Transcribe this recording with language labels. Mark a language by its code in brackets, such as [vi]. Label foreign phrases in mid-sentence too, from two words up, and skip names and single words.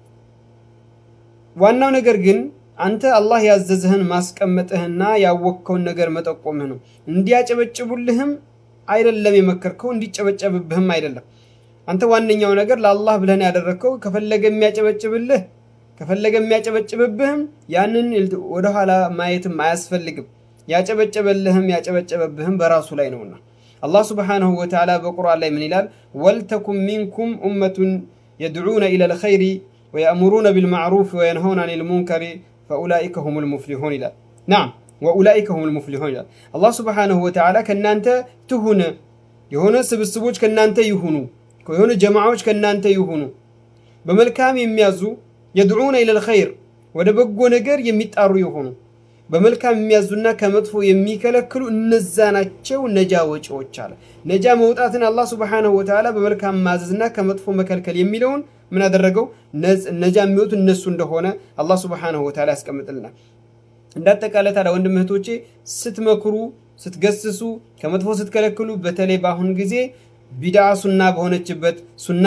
[am] ዋናው ነገር ግን አንተ አላህ ያዘዘህን ማስቀመጥህና ያወቅከውን ነገር መጠቆምህ ነው። እንዲያጨበጭቡልህም አይደለም የመከርከው፣ እንዲጨበጨብብህም አይደለም። አንተ ዋነኛው ነገር ለአላህ ብለህ ያደረከው ከፈለገ የሚያጨበጭብልህ ከፈለገ የሚያጨበጭብብህም ያንን ወደ ኋላ ማየትም አያስፈልግም። ያጨበጨበልህም ያጨበጨበብህም በራሱ ላይ ነውና አላህ [ar] سبحانه وتعالى [am] በቁርአን ላይ ምን ይላል? [ar] ولتكن منكم أمة يدعون إلى الخير ويأمرون بالمعروف وينهون عن المنكر فأولئك هم المفلحون ይላል። نعم وأولئك هم المفلحون [am] ይላል። አላህ [ar] سبحانه وتعالى [am] ከናንተ ትሁን የሆነ ስብስቦች ከናንተ ይሁኑ የሆነ ጀማዓዎች ከናንተ ይሁኑ በመልካም የሚያዙ [ar] يدعون إلى الخير [am] ወደ በጎ ነገር የሚጣሩ ይሁኑ በመልካም የሚያዙና ከመጥፎ የሚከለክሉ እነዛ ናቸው ነጃ ወጪዎች አለ። ነጃ መውጣትን አላህ [ar] سبحانه وتعالى [am] በመልካም ማዘዝና ከመጥፎ መከልከል የሚለውን ምን አደረገው? ነጃ የሚወጡ እነሱ እንደሆነ አላህ [ar] سبحانه وتعالى [am] ያስቀምጥልናል። እንዳጠቃላይ ታዲያ ወንድም እህቶቼ ስትመክሩ ስትገስሱ ከመጥፎ ስትከለክሉ በተለይ በአሁን ጊዜ ቢድዓ ሱና በሆነችበት ሱና